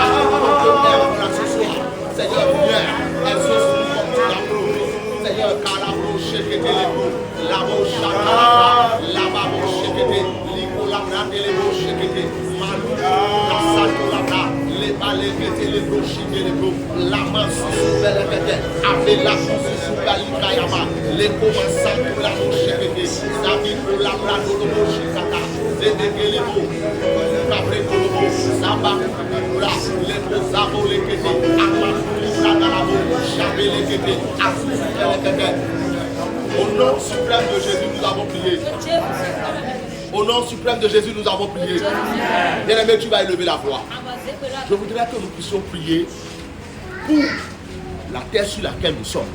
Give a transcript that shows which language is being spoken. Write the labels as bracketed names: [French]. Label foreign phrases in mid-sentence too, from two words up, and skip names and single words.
[French] Ton peuple est encore là ce soir. Seigneur, viens, exauce-nous comme tu l'as promis. Seigneur, Kalabro, Shekete, Lebo, Labo, Shakara, Lababo, Shekete, Liko, Labra, Lebo, Shekete, Malou, La Santo, Labra, Leba, Lekete, Lebo, Shekete, Lebo, Lama, Susu, Belekete, Avela, Susu, Balika, Yama, Leko, Santo, Labo, Shekete, Zabiko, Labra, Lebo, Shekata, Zedeke, Lebo, Kabre, Lebo, Saba, Kura, Lebo, Au nom suprême de Jésus, nous avons prié. Au nom suprême de Jésus, nous avons prié. Bien-aimé, tu vas élever la voix. Je voudrais que nous puissions prier pour la terre sur laquelle nous sommes.